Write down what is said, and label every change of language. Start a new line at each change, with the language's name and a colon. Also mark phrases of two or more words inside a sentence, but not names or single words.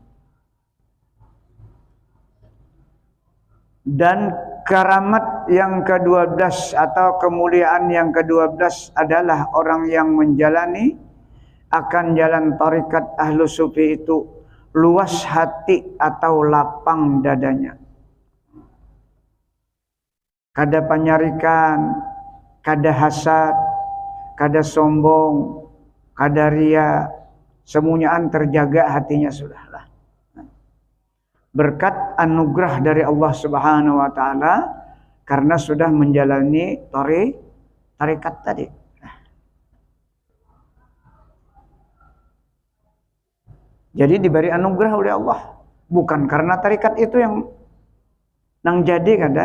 Indonesian: Dan karamat yang ke-12 atau kemuliaan yang ke-12 adalah orang yang menjalani akan jalan tarikat ahlu sufi itu luas hati atau lapang dadanya.
Banjar: Kada panyarikan, kada hasad, kada sombong, kada ria, semuanyaan terjaga hatinya sudahlah.
Indonesian: Berkat anugerah dari Allah
Arabic: سبحانه وتعالى
Indonesian: karena sudah menjalani tarikat tadi. Jadi diberi anugerah oleh Allah, bukan karena tarikat itu yang nang jadi kada.